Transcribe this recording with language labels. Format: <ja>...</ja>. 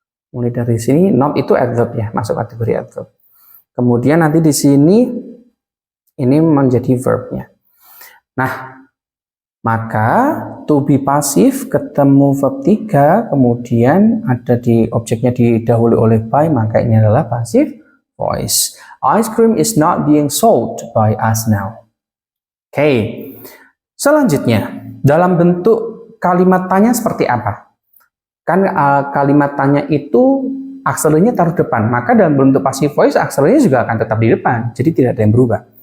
<id>Mulai dari sini not itu adverb ya, masuk kategori adverb. Kemudian nanti di sini ini menjadi verbnya. Nah, maka to be pasif ketemu verb 3, kemudian ada di objeknya didahului oleh by, maka ini adalah passive voice.</id> <en>Ice cream is not being sold by us now. Oke.</en> <id>Selanjutnya, dalam bentuk kalimat tanya seperti apa? Kan kalimat tanya itu akselernya taruh depan, maka dalam bentuk passive voice akselernya juga akan tetap di depan, jadi tidak ada yang berubah.</id>